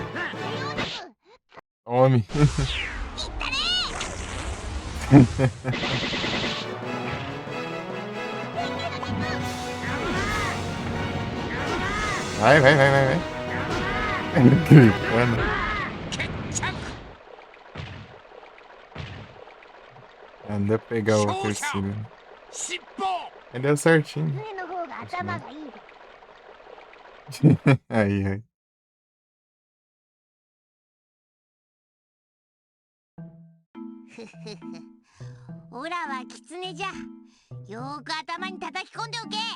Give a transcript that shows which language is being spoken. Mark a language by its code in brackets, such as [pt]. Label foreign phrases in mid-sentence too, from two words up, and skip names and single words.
[pt] Homem. Vai. Gritando. Ah, deu pra pegar o terceiro. Aí deu certinho. [ja] 上の方が頭がいいぞ。 [pt] Aí. [ja] オラはキツネじゃ。よーく頭に叩き込んでおけ。